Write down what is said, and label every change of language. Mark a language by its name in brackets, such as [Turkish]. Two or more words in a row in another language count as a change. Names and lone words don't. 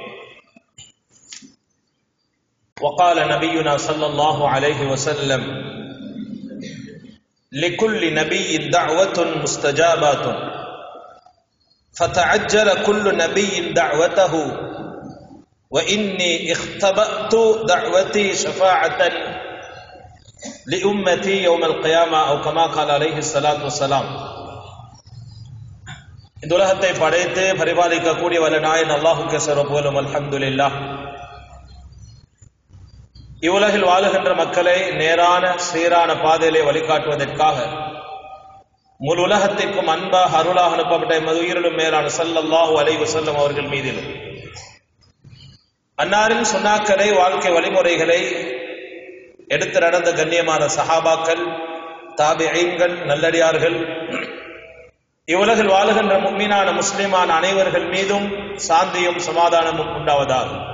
[Arabic] وقال نبينا صلى الله عليه وسلم لكل نبي دعوة مستجابات فتعجل كل نبي دعوته وإني اختبأت دعوتي شفاعة لأمتي يوم القيامة أو كما قال عليه الصلاة والسلام. [Tamil] இந்த உலகத்தை படைத்து பரிபாலிக்கக்கூடிய வல்ல நாயன் அல்லாஹ்வுக்கு சர்வ புகழும் அல்ஹம்துலில்லாஹ். இவ்வுலகில் வாழுகின்ற மக்களை நேரான சீரான பாதையிலே வழிகாட்டுவதற்காக முழு உலகத்திற்கும் அன்பாக அருளாக அனுப்பப்பட்ட எமது உயிரிலும் மேலான [Arabic] صلى الله عليه وسلم [Tamil] அவர்கள் மீதிலும் அன்னாரின் சுன்னாக்களை வாழ்க்கை வழிமுறைகளை எடுத்து நடந்த கண்ணியமான சஹாபாக்கள், தாபிஈன்கள், நல்லடியார்கள், இவ்வுலகில் வாழுகின்ற முஃமினான முஸ்லிமான அனைவர்கள் மீதும் சாந்தியும் சமாதானமும் உண்டாவதாக.